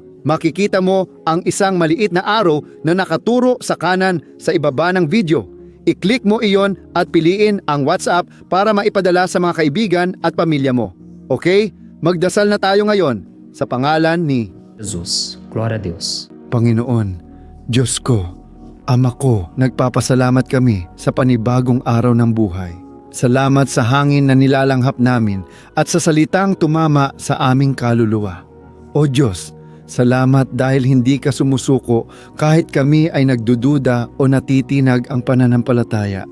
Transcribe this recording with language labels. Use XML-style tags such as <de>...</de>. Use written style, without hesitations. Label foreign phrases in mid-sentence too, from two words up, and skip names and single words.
<tl>Makikita mo ang isang maliit na arrow na nakaturo sa kanan sa ibaba ng video. I-click mo iyon at piliin ang WhatsApp para maipadala sa mga kaibigan at pamilya mo. Okay? Magdasal na tayo ngayon. Sa pangalan ni Jesus.</tl> <pt>Glória a Deus.</pt> <tl>Panginoon, Diyos ko, Ama ko, nagpapasalamat kami sa panibagong araw ng buhay. Salamat sa hangin na nilalanghap namin at sa salitang tumama sa aming kaluluwa. O Diyos, salamat dahil hindi ka sumusuko kahit kami ay nagdududa o natitinag ang pananampalataya.</tl>